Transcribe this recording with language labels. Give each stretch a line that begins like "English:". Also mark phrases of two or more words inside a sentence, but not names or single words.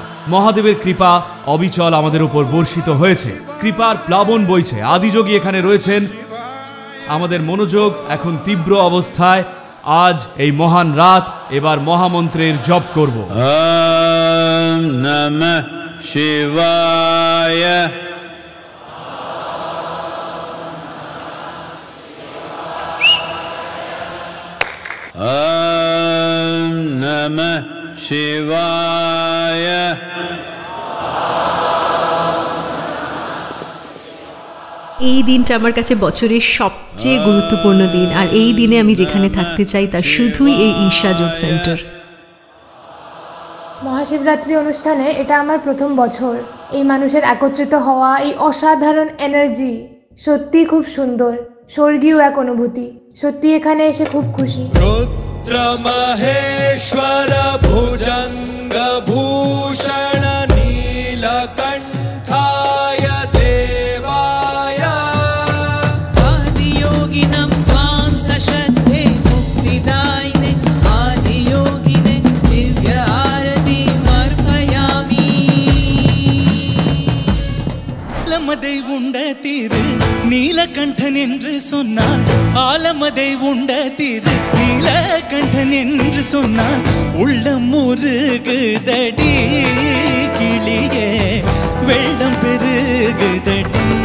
Bangla: মহাদেবের কৃপা অবিচল আমাদের উপর বর্ষিত হয়েছে, কৃপার প্লাবন বইছে। আদিযোগী এখানে রয়েছেন। আমাদের মনোযোগ এখন তীব্র অবস্থায়। আজ এই মহান রাত, এবার মহামন্ত্রের জপ করব।
Sanskrit: ওম নমঃ শিবায়। ওম নমঃ শিবায়।
Bangla: এই দিনটা আমার কাছে বছরের সবচেয়ে গুরুত্বপূর্ণ দিন, আর এই দিনে আমি যেখানে থাকতে চাই তা শুধুই এই ঈশা যোগ সেন্টার। মহাশিবরাত্রি অনুষ্ঠানে এটা আমার প্রথম বছর। এই মানুষের একত্রিত হওয়া, এই অসাধারণ এনার্জি সত্যি খুব সুন্দর, স্বর্গীয় এক অনুভূতি। সত্যি এখানে এসে খুব খুশি।
Sanskrit: रुद्र महेश्वर भुजंग भूषण नीलकंठाय देवाय आदियोगिनं त्वां सश्रद्धे मुक्तिदायिने आदियोगिने दिव्य आरतीमर्पयामि।
Tamil: ஆலமதை உண்ட தீரு நீலகண்டன் என்று சொன்னான், ஆலமதை உண்ட தீரு நீலகண்டன் என்று சொன்னான். உள்ளம் முருகுதடி கிளியே, வெள்ளம் பெருகுதடி.